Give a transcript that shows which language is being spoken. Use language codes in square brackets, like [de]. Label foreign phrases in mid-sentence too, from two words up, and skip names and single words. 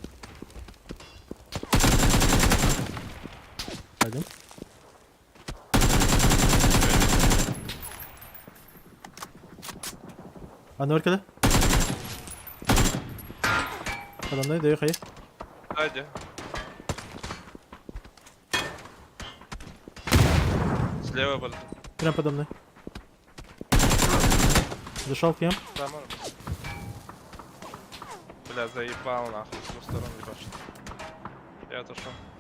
[ru] Пойдем. [tr] Anne arkada. Adamları da yok hayır. Hadi. [ru] Слева был. Прям подо мной. Зашел к ним. Tamam. Бля, заебал нахуй. С двух сторон ебашит. Я отошел.